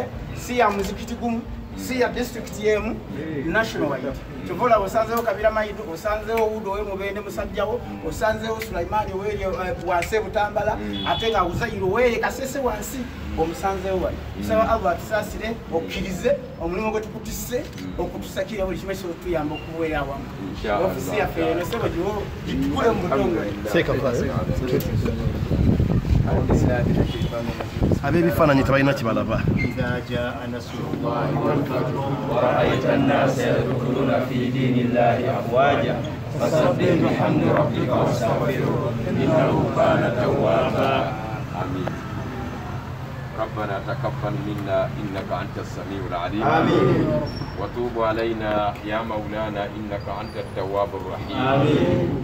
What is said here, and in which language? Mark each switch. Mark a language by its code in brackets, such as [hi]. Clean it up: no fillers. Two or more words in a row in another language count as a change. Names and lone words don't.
[lg] si ya muzikiti gumu si ya district yemu [en] national wide [lg] tuvola osanzewo Kabira Maidu osanzewo Udo we Mubende musajjawo osanzewo Sulaimani weri wase Butambala ate nga Uzayiro weri Kasese wansi omusanzewo wali tusaba Allah atusasire okkirize omulimu gwe tukutisse okutusakira buli kimwe kyotuyamba okubeera awamu ofisi yaffe eno sebo giwo gikule mu mutongo abebifaananyi tebalina kibalaba [ar] إذا جاء نصر الله والفتح ورأيت الناس يدخلون في دين الله أفواجا فسبح بحمد ربك واستغفره إنه كان توابا. آمين. ربنا تقبل منا إنك أنت السميع العليم وتوب علينا يا مولانا إنك أنت التواب الرحيم